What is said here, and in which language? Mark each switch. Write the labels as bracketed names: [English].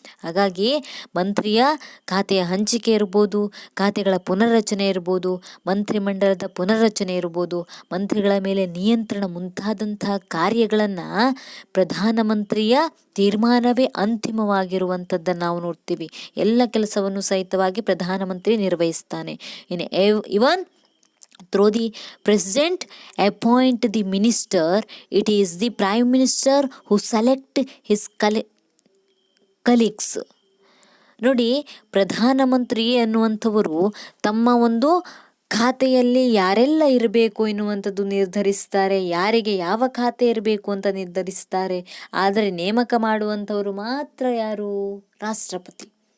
[Kannada] ಹಾಗಾಗಿ ಮಂತ್ರಿಯ ಖಾತೆಯ ಹಂಚಿಕೆ ಇರ್ಬೋದು, ಖಾತೆಗಳ ಪುನರ್ರಚನೆ ಇರ್ಬೋದು, ಮಂತ್ರಿಮಂಡಲದ ಪುನರ್ರಚನೆ ಇರ್ಬೋದು, ಮಂತ್ರಿಗಳ ಮೇಲೆ ನಿಯಂತ್ರಣ ಮುಂತಾದಂತಹ ಕಾರ್ಯಗಳನ್ನು ಪ್ರಧಾನಮಂತ್ರಿಯ ತೀರ್ಮಾನವೇ ಅಂತಿಮವಾಗಿರುವಂಥದ್ದನ್ನು ನಾವು ನೋಡ್ತೀವಿ. ಎಲ್ಲ ಕೆಲಸವನ್ನು ಸಹಿತವಾಗಿ ಪ್ರಧಾನಮಂತ್ರಿ ನಿರ್ವಹಿಸ್ತಾನೆ. ಇವನ್ [English] through the president appoint the minister, it is the prime minister who select his colleagues. [Kannada] ನೋಡಿ, ಪ್ರಧಾನಮಂತ್ರಿ ಅನ್ನುವಂಥವರು ತಮ್ಮ ಒಂದು ಖಾತೆಯಲ್ಲಿ ಯಾರೆಲ್ಲ ಇರಬೇಕು ಎನ್ನುವಂಥದ್ದು ನಿರ್ಧರಿಸ್ತಾರೆ, ಯಾರಿಗೆ ಯಾವ ಖಾತೆ ಇರಬೇಕು ಅಂತ ನಿರ್ಧರಿಸ್ತಾರೆ. ಆದರೆ ನೇಮಕ ಮಾಡುವಂಥವರು ಮಾತ್ರ ಯಾರು? ರಾಷ್ಟ್ರಪತಿ.